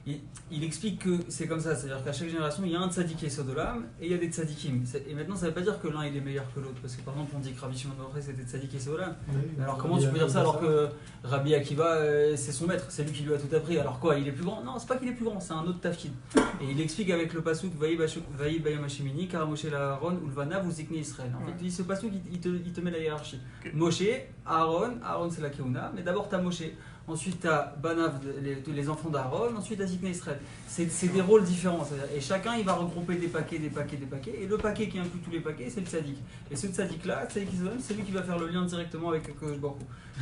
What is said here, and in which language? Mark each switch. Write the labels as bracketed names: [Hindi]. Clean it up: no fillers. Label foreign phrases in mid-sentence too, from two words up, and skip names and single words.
[French] il explique que c'est comme ça, c'est-à-dire qu'à chaque génération, il y a un [Hebrew] צדיק יסוד עולם [French] et il y a des tzaddikim. Et maintenant, ça ne veut pas dire que l'un il est meilleur que l'autre, parce que par exemple, on dit que Rabbi Shimon Bar Yochai c'était [Hebrew] צדיק יסוד עולם. [French] Mais alors comment tu peux dire ça alors que Rabbi Akiva c'est son maître, c'est lui qui lui a tout appris. Alors quoi, il est plus grand? Non, c'est pas qu'il est plus grand, c'est un autre tafkid. Et il explique avec le pasuk [Hebrew] ויהי ביום השמיני קרא משה אהרן ולבניו ולזקני ישראל. [French] En fait, ce pasuk il te met la hiérarchie. Moshe, Aaron c'est la Keuna, mais d'abord t'as Moshe. Ensuite, tu as Banav, les enfants d'Aaron. Ensuite, tu as [Hebrew] זקני ישראל. [French] C'est des rôles différents. Et chacun, il va regrouper des paquets. Et le paquet qui inclut tous les paquets, c'est le tzaddik. Et ce tzaddik-là, c'est lui qui va faire le lien directement avec [Hebrew] הקדוש ברוך הוא.